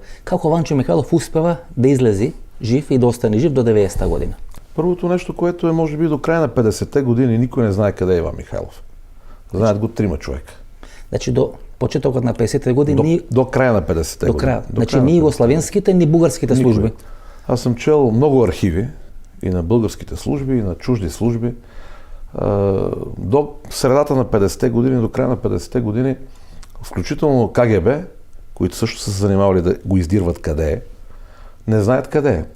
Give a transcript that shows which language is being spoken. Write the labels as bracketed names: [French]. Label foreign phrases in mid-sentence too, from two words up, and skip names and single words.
[Macedonian] Како Ванчо Михайлов успева да излези жив и да остане жив до 90-та година? Првото нешто което е можеби до крај на 50-те години никој не знае каде е Иван Михайлов. [Bulgarian] Знаят го 3 човека. [Macedonian] Значи до почетокот на 50-те години До краja на 50-те до години. крај. Значи ни югославенските, ни бугарските служби. [Bulgarian] Аз съм чел много архиви и на българските служби, и на чужди служби. До средата на 50-те години, до края на 50-те години, включително КГБ, които също са се занимавали да го издирват къде е, не знаят къде е.